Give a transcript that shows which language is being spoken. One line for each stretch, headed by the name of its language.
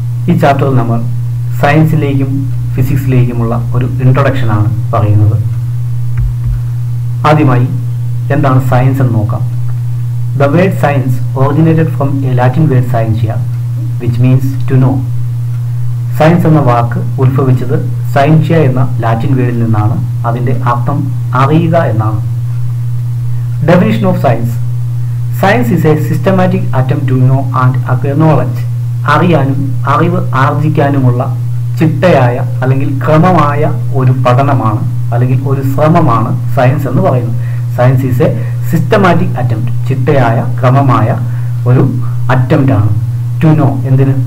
Malayalam: ഈ ചാപ്റ്ററിൽ നമ്മൾ സയൻസിലേക്കും ഫിസിക്സിലേക്കുമുള്ള ഒരു ഇൻട്രൊഡക്ഷൻ ആണ് പറയുന്നത്. ആദ്യമായി എന്താണ് സയൻസ് എന്ന് നോക്കാം.
English: The word science originated from a Latin word scientia, which means to know.
Malayalam: Science എന്ന വാക്ക് ഉത്ഭവിച്ചത് സയൻഷ്യ എന്ന ലാറ്റിൻ വേർഡിൽ നിന്നാണ്. അതിൻ്റെ അർത്ഥം അറിയുക എന്നാണ്.
English: Definition of science. Science is a systematic attempt to know and acquire knowledge.
Malayalam: അറിയാനും അറിവ് ആർജിക്കാനുമുള്ള ചിട്ടയായ അല്ലെങ്കിൽ ക്രമമായ ഒരു പഠനമാണ് അല്ലെങ്കിൽ ഒരു ശ്രമമാണ് സയൻസ് എന്ന് പറയുന്നത്.
English: science is a systematic attempt,
Malayalam: ചിട്ടയായ ക്രമമായ ഒരു അറ്റംപ്റ്റ് ആണ്.
English: to know,
Malayalam: എന്തിന്?